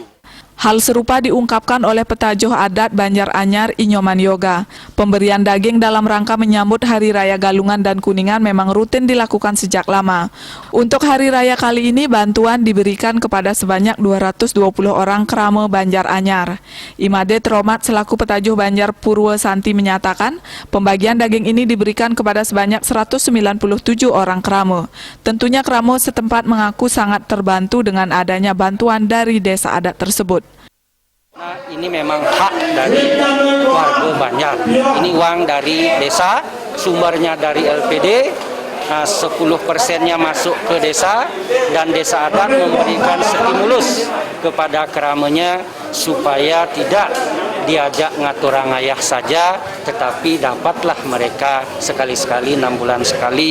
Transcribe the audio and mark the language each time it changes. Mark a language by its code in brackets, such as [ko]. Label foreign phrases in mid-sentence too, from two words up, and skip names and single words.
[id] Hal serupa diungkapkan oleh petajuh adat Banjar Anyar Inyoman Yoga. Pemberian daging dalam rangka menyambut Hari Raya Galungan dan Kuningan memang rutin dilakukan sejak lama. Untuk Hari Raya kali ini bantuan diberikan kepada sebanyak 220 orang Kramo Banjar Anyar. Imade Tromat selaku petajuh Banjar Purwo Santi menyatakan pembagian daging ini diberikan kepada sebanyak 197 orang Kramo. Tentunya Kramo setempat mengaku sangat terbantu dengan adanya bantuan dari desa adat tersebut. Nah, ini memang hak dari warga Banjar. Ini uang dari desa, sumbernya dari LPD, 10%-nya masuk ke desa, dan Desa Adat memberikan stimulus kepada keramanya supaya tidak diajak ngatur ngayah saja, tetapi dapatlah mereka sekali-sekali, 6 bulan sekali.